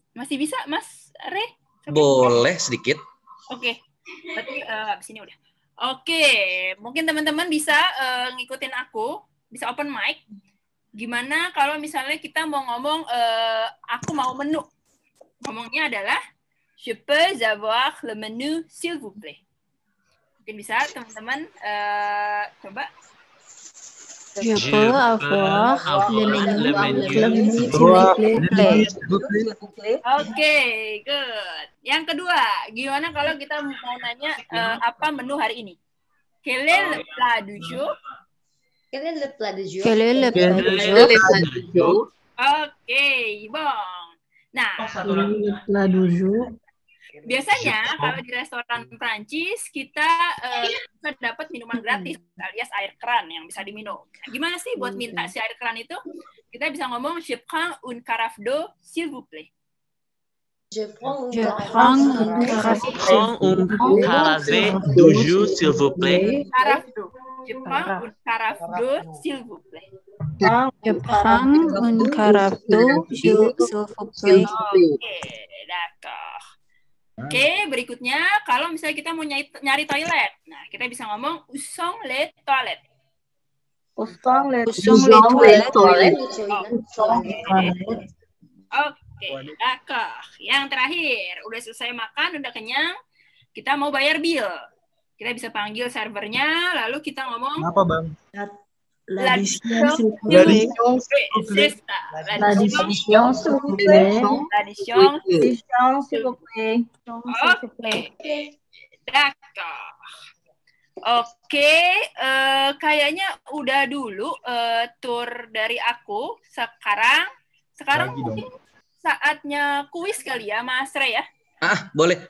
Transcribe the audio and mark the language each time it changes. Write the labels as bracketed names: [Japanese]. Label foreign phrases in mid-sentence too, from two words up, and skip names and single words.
[Indonesian] Masih bisa, Mas Re? Boleh sedikit. Oke, berarti habis ini udah. Oke, mungkin teman-teman bisa ngikutin aku, bisa open mic. Gimana kalau misalnya kita mau ngomong, aku mau menu. Ngomongnya adalah [French] je peux avoir le menu s'il vous plaît. [Indonesian] Mungkin bisa teman-teman coba. [French] Je peux avoir le menu s'il vous plaît. [Indonesian] Oke, good. Yang kedua, gimana kalau kita mau nanya apa menu hari ini? [French] Quel est le plat du jour? Quel est le plat du jour? [Indonesian] Oke, Bong. Nah, biasanya kalau di restoran Prancis kita bisa dapat minuman gratis alias air keran yang bisa diminum. Gimana sih buat minta si air keran itu? Kita bisa ngomong [French] je prends une carafe d'eau s'il vous plaît. Je prends un carafe du jour, s'il vous plaît. Carafe d'eau. Je prends une carafe d'eau s'il vous plaît. Je prends une carafe d'eau s'il vous plaît. [Indonesian] Oke, d'accord. Oke, berikutnya kalau misalnya kita mau nyari toilet, nah kita bisa ngomong [French] où sont les toilettes? Où sont les toilettes? [Indonesian] Oke, d'accord. Yang terakhir, udah selesai makan, udah kenyang, kita mau bayar bill. Kita bisa panggil servernya, lalu kita ngomong apa bang? [French] L'addition s'il vous plaît. [Indonesian] Oke, d'accord. Oke, kayaknya udah dulu tour dari aku. Sekarang mungkin saatnya kuis kali ya, Mas Rey ya. Boleh.